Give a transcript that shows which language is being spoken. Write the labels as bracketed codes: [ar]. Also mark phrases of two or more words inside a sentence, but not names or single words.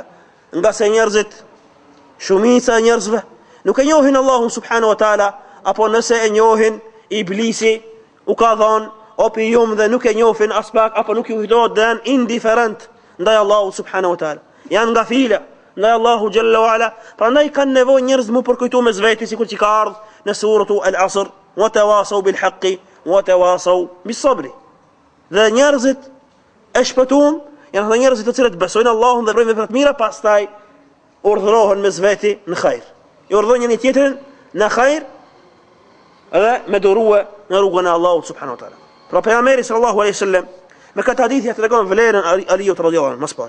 [sq] Nga se njerëzit, shumica e njerëzve nuk e njohin Allahun [ar] سبحانه وتعالى, [sq] apo nëse e njohin, iblisi u ka dhënë opium dhe nuk e njohin as pak, apo nuk ju kujtohet dhe janë indiferent ndaj Allahut [ar] سبحانه وتعالى. [sq] Janë ngafila ndaj Allahu [ar] جل وعلا. [sq] Prandaj kanë nevojë njerëz mu përkujtu me zveti, sikur që ka ardhur në suratu Al-Asr, [ar] وتواصوا بالحق وتواصوا بالصبر. [sq] Dhe njerëzit e shpëtuam janë ata njerëzit të cilët besojnë Allahun dhe bëjnë vepra të mira, pastaj urdhërohen me zveti në hajër. I urdhërojnë njëri tjetrin në hajër dhe me durue në rrugën e Allahut [ar] سبحانه وتعالى. [sq] Pra pejgamberi [ar] صلى الله عليه وسلم [sq] me këtë hadith ja tregon vlerën Aliut [ar] رضي الله عنه, [sq] më së pari.